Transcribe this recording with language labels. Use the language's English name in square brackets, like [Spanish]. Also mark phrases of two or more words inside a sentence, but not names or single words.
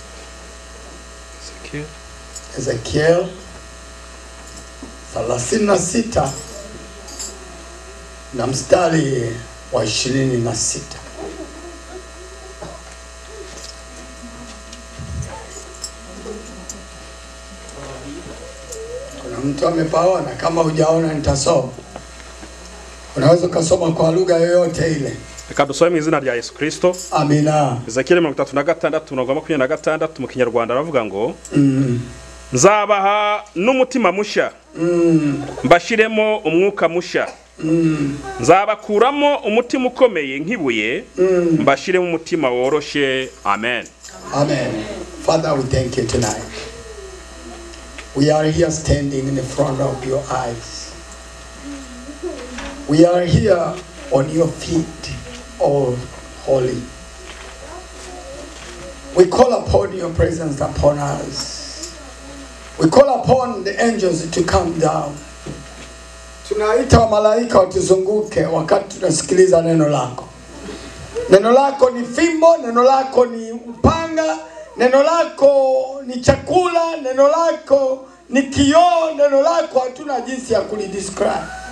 [Swahili] Ezekiel 36 na mstari wa 26. Kuna mtu amepaona? Kama hujaona nitasoma. Unaweza kusoma kwa lugha yoyote ile. [Kinyarwanda] Reka dusome mu izina rya Yesu Kristo. Amina. Ezekiel 36:26 mu Kinyarwanda aravuga ngo nzabaha n'umutima musha, mbashiremo umwuka musha, nzabakuramo umutima ukomeye nk'ibuye, mbashiremo umutima woroshe. [English] Amen. Amen. Father, we thank you tonight. We are here standing in the front of your eyes. We are here on your feet, oh holy. We call upon your presence upon us. We call upon the angels to come down. [Swahili] Tunaita malaika watuzunguke wakati tunasikiliza neno lako. Neno lako ni fimbo, neno lako ni upanga, neno lako ni chakula, neno lako ni kioo, neno lako hatuna jinsi ya kulidescribe.